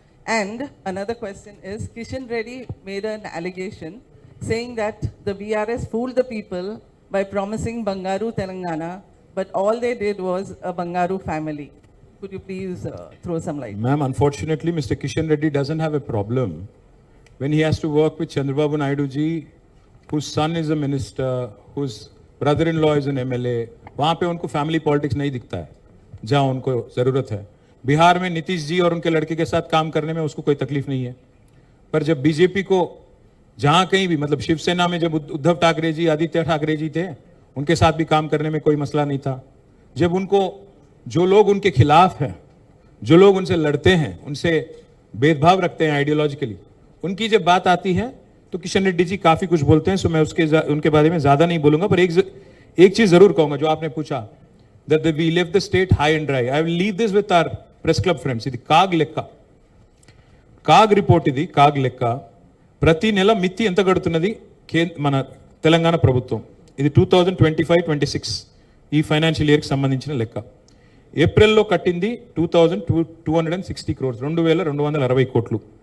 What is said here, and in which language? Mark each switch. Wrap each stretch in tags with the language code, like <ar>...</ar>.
<en>And another question is, Kishan Reddy made an allegation saying that the BRS fooled the people by promising Bangaru Telangana, but all they did was a Bangaru family. Could you please throw some light? Ma'am, unfortunately, Mr. Kishan Reddy doesn't have a problem when he has to work with Chandrababu Naidu ji, whose son is a minister, whose brother-in-law is an MLA.</en> <hi>वहाँ पे उनको family politics नहीं दिखता है जहाँ उनको ज़रूरत है. बिहार में नीतीश जी और उनके लड़के के साथ काम करने में उसको कोई तकलीफ नहीं है. पर जब बीजेपी को जहाँ कहीं भी, मतलब शिवसेना में जब उद्धव ठाकरे जी, आदित्य ठाकरे जी थे, उनके साथ भी काम करने में कोई मसला नहीं था. जब उनको जो लोग उनके खिलाफ हैं, जो लोग उनसे लड़ते हैं, उनसे भेदभाव रखते हैं आइडियोलॉजिकली, उनकी जब बात आती है तो किशन रेड्डी जी काफ़ी कुछ बोलते हैं. सो मैं उनके बारे में ज़्यादा नहीं बोलूँगा. पर एक चीज़ ज़रूर कहूँगा जो आपने पूछा,</hi> <en>that we left the state high and dry. I will leave this with our press club friends.</en> <te>ఇది కాగ్ లెక్క, కాగ్ రిపోర్ట్. ఇది కాగ్ లెక్క. ప్రతి నెల మిత్తి ఎంత కడుతున్నది మన తెలంగాణ ప్రభుత్వం. ఇది 2025-26 ఈ ఫైనాన్షియల్ ఇయర్కి సంబంధించిన లెక్క. ఏప్రిల్లో కట్టింది 2260 crores, 2260 కోట్లు.</te>